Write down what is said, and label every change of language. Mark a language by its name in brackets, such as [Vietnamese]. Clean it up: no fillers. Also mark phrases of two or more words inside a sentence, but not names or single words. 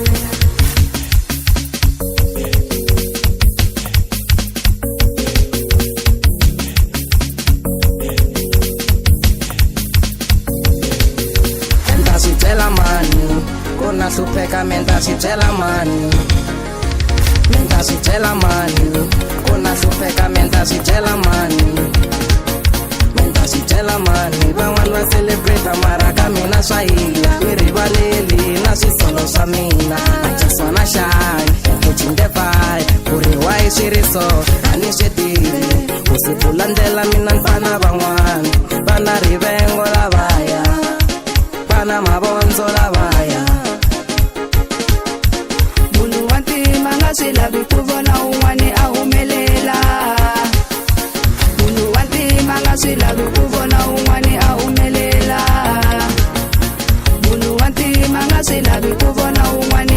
[Tsonga] Hlupheka menta sitshela mani menta sitshela mani kona hlupheka menta sitshela mani menta sitshela mani van'wana va celebrate mara ka mina swa hila mi rivaleli na swisolo swa mina [English] I just wanna shine putting the fire [Tsonga] ku ri why swi ri so a ni swi tivi ku si landela mina nfana van'wana vana rivengo lavaya vana mavondzo lavaya swi lavi ku vona un'wana a humelela munhu wa ntima nga swi lavi ku vona un'wana a humelela munhu wa ntima nga swi lavi ku vona un'wana